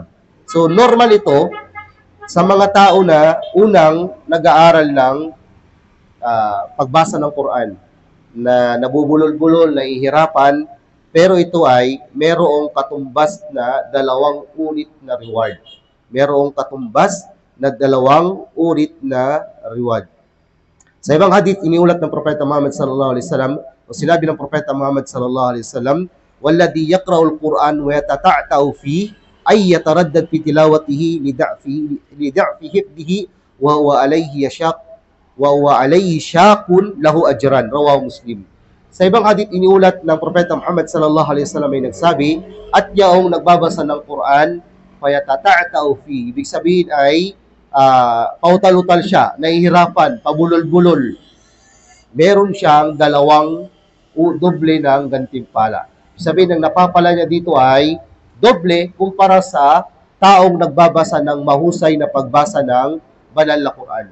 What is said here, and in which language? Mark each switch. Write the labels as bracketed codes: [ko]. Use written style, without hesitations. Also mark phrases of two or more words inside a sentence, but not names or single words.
[tl] So normal ito sa mga tao na unang nag-aaral ng pagbasa ng Quran, na nabubulol-bulol, nahihirapan, pero ito ay merong katumbas na 2 ulit na reward. Merong katumbas na 2 ulit na reward. Sa ibang hadith, iniulat ng Propeta Muhammad [ar] صلى الله عليه وسلم, [tl] o sinabi ng Propeta Muhammad [ar] صلى الله عليه وسلم والذي يقرأ القرآن ويتتعتع في أي يتردد في تلاوته لضعف حفظه وهو عليه شاق له أجران رواه مسلم. [tl] Sa ibang hadith, iniulat ng Propeta Muhammad [ar] صلى الله عليه وسلم [tl] ay nagsabi, at yaong nagbabasa ng Quran, [ar] فيتتعتع في. [tl] Ibig sabihin ay pautal-utal siya, nahihirapan, pabulol-bulol. Meron siyang 2 doble ng gantimpala. Ibig sabihin, ang napapala niya dito ay doble kumpara sa taong nagbabasa ng mahusay na pagbasa ng banal na Quran.